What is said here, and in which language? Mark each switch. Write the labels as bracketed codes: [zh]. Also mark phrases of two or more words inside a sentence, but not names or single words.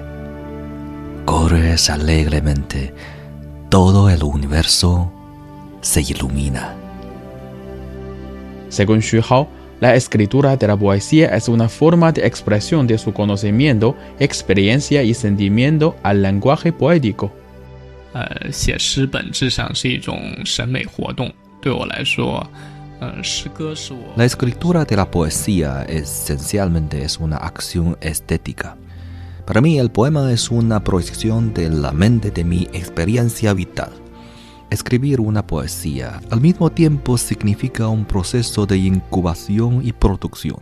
[es] Corres alegremente, todo el universo se ilumina. Según Xu Hao, la escritura de la poesía es una forma de expresión de su conocimiento, experiencia y sentimiento al lenguaje poético. [zh] 写诗本质上是一种审美活动，对我来说，诗歌是我。 [es] La escritura de la poesía esencialmente es una acción estética. Para mí el poema es una proyección de la mente de mi experiencia vital. Escribir una poesía al mismo tiempo significa un proceso de incubación y producción.